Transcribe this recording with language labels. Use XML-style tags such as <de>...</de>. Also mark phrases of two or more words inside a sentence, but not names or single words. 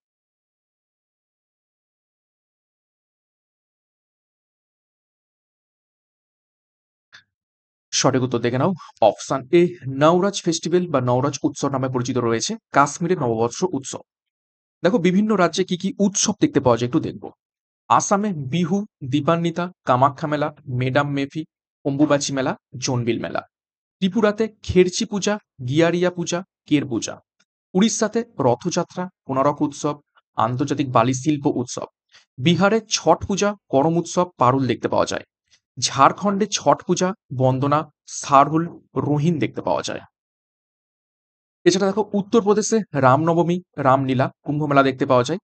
<bn>সঠিক উত্তর দেখে নাও। অপশন এ, নওরাজ ফেস্টিভ্যাল বা নওরাজ উৎসব নামে পরিচিত রয়েছে কাশ্মীরের নববর্ষ উৎসব। দেখো বিভিন্ন রাজ্যে কি কি উৎসব দেখতে পাওয়া যায় একটু দেখবো। আসামে বিহু, দীপান্বিতা, কামাখ্যা মেলা, মেডাম মেফি, অম্বুবাচী মেলা, জোনবিল মেলা। ত্রিপুরাতে খেরচি পূজা, গিয়ারিয়া পূজা, কের পূজা। উড়িষ্যাতে রথযাত্রা, কোনারক উৎসব, আন্তর্জাতিক বালি শিল্প উৎসব। বিহারে ছট পূজা, করম উৎসব, পারুল দেখতে পাওয়া যায়। ঝাড়খণ্ডে ছট পূজা, বন্দনা, সারহুল, রোহিন দেখতে পাওয়া যায়। এছাড়া দেখো উত্তরপ্রদেশে রামনবমী, রামলীলা, কুম্ভমেলা দেখতে পাওয়া যায়।</bn>